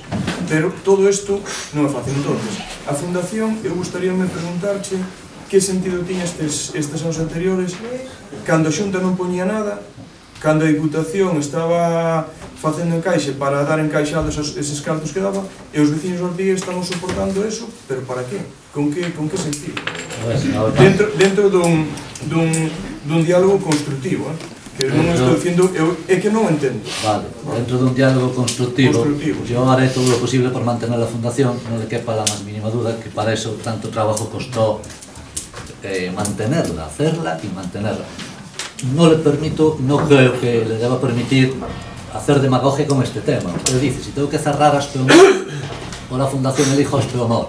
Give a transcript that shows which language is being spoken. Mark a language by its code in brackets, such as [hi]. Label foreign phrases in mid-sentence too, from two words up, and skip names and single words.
[gl] Pero todo isto non é fácil. Entonces, a Fundación, eu gustaríame preguntarche que sentido tiña estes anos anteriores cando a Xunta non poñía nada, cando a Diputación estaba facendo encaixe para dar encaixados eses cartos que daba, e os veciños de Ortigueira estaban soportando eso, pero para qué? Con que sentido? Dentro dun diálogo constructivo, que non estou dicindo, é que non entendo. Vale, dentro dun diálogo constructivo, [es] yo haré todo lo posible por mantener la fundación, no le quepa la más mínima duda que para eso tanto trabajo costó mantenerla, hacerla y mantenerla. No le permito, no creo que le deba permitir hacer demagogia con este tema. Usted dice, si tengo que cerrar Aspeomor o la Fundación elijo Aspeomor.